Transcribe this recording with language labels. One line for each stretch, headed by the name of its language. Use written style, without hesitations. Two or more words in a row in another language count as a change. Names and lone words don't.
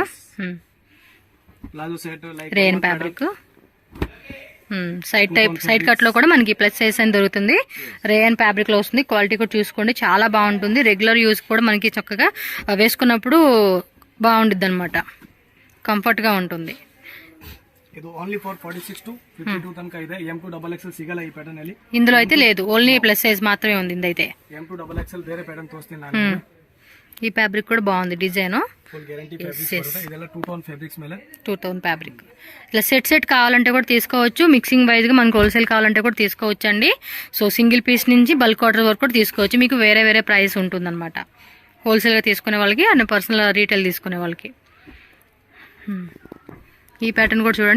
English: palazzo set like rayon fabric. side cut
Telugu: లో కూడా మనకి
English: plus size
Telugu: అని దొరుకుతుంది.
English: rayon fabric
Telugu: లో వస్తుంది. క్వాలిటీ కూడా చూసుకోండి, చాలా బాగుంటుంది.
English: regular use
Telugu: కూడా మనకి చక్కగా వేసుకున్నప్పుడు బాగుంటుంది అనమాట, కంఫర్ట్ గా ఉంటుంది.
Kannada: ಇದು
English: only for 46 to 52
Kannada: ತನಕ ಇದೆ. M2 XXL ಸಿಗಲ್ಲ ಈ ಪ್ಯಾಟರ್ನ್ ಅಲ್ಲಿ.
Telugu: ఇందులో అయితే లేదు,
English: only plus size
Telugu: మాత్రమే ఉంది ఇందైతే.
Kannada: M2 XXL ಬೇರೆ ಪ್ಯಾಟರ್ನ್ ತೋರಿಸ್ತೀನಿ ನಾನು.
Telugu: ఈ ఫ్యాబ్రిక్ కూడా బాగుంది డిజైన్.
English: full guarantee fabrics
Kannada: ಬರುತ್ತೆ. ಇದೆಲ್ಲ
English: 2 tone fabrics
Kannada: ಮೇಲೆ
English: 2 tone fabric.
Telugu: ఇట్లా సెట్ కావాలంటే కూడా తీసుకోవచ్చు. మిక్సింగ్ వైజ్ గా మనకు హోల్సేల్ కావాలంటే కూడా తీసుకోవచ్చు అండి.
English: so single piece
Telugu: నుంచి
English: bulk order
Telugu: వరకు కూడా తీసుకోవచ్చు. మీకు వేరే వేరే ప్రైస్ ఉంటుంది అనమాట, హోల్సేల్ గా తీసుకునే వాళ్ళకి
English: and personal retail
Telugu: తీసుకునే వాళ్ళకి. ఈ ప్యాటర్న్ కూడా చూడండి.